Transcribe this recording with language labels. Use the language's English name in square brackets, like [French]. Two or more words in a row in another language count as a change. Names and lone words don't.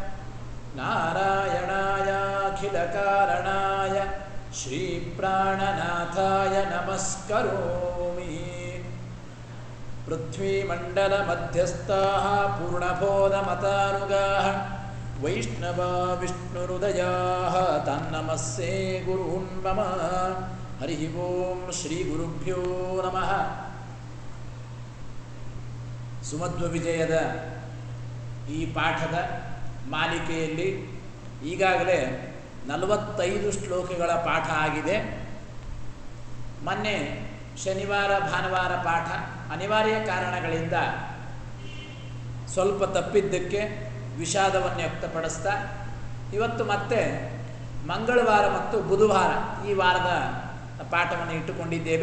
[Sanskrit] ನಾರಾಯಣಾಯಾಖಿಲಕಾರಣಾಯ ಶ್ರೀಪ್ರಾಣನಾಥಾಯ ನಮಸ್ಕರೋಮಿ ಪೃಥ್ವೀಮಂಡಲಮಧ್ಯಸ್ಥಾಃ ಪೂರ್ಣಬೋಧಮತಾನುಗಾಃ ವೈಷ್ಣವಾ ವಿಷ್ಣುಹೃದಯಾಃ ತನ್ನಮಸ್ಸೇ ಗುರುನ್ ಮಮ ಹರಿ ಓಂ ಶ್ರೀ ಗುರುಭ್ಯೋ ನಮಃ. [Kannada] ಸುಮಧ್ವ ವಿಜಯದ ಈ ಪಾಠದ ಮಾಲಿಕೆಯಲ್ಲಿ ಈಗಾಗಲೇ 45 ಶ್ಲೋಕಗಳ ಪಾಠ ಆಗಿದೆ. ಮೊನ್ನೆ ಶನಿವಾರ ಭಾನುವಾರ ಪಾಠ ಅನಿವಾರ್ಯ ಕಾರಣಗಳಿಂದ ಸ್ವಲ್ಪ ತಪ್ಪಿದ್ದಕ್ಕೆ ವಿಷಾದವನ್ನು ವ್ಯಕ್ತಪಡಿಸ್ತಾ ಇವತ್ತು ಮತ್ತೆ ಮಂಗಳವಾರ ಮತ್ತು ಬುಧವಾರ ಈ ವಾರದ ಪಾಠವನ್ನು ಇಟ್ಟುಕೊಂಡಿದ್ದೇವೆ.